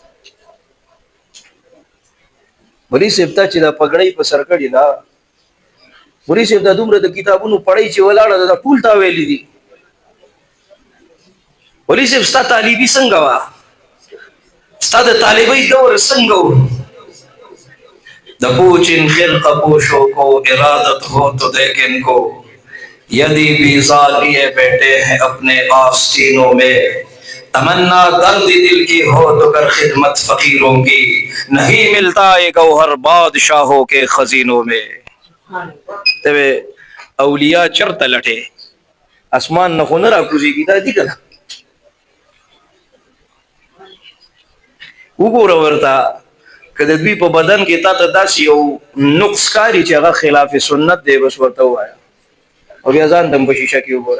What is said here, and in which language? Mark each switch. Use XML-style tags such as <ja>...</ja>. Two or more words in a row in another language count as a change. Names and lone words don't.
<ps>مولوي صاحب تا چې دا پګړۍ په سر کړې ده، مولوي صاحب دا دومره د کتابونو پړۍ چې ولاړه ده دا ټول تا ویلي دي. مولوي صاحب ستا طالبي څنګه وه؟ ستا د طالبۍ دور څنګه و؟</ps> <ur>د پوچن خرقه پوشوں کو ارادت ہو تو دیکھ ان کو، یدی بیزا لیے بیٹھے ہیں اپنے آستینوں میں، تمنا درد دل کی ہو تو کر خدمت فقیروں کی، نہیں ملتا ہے گوہر بادشاہوں کے خزینوں میں.</ur> <ps>ته اولیاء چرته لټې اسمان نه خو نه راکوزېږي، دا دي که نه؟ وګوره ورته که د دوی په بدن کې تا ته داسې یو نقص ښکاري چې هغه خلاف سنت دی، بس ورته ووایه او بیا ځان ته هم په شیشه کې وګوره.</ps>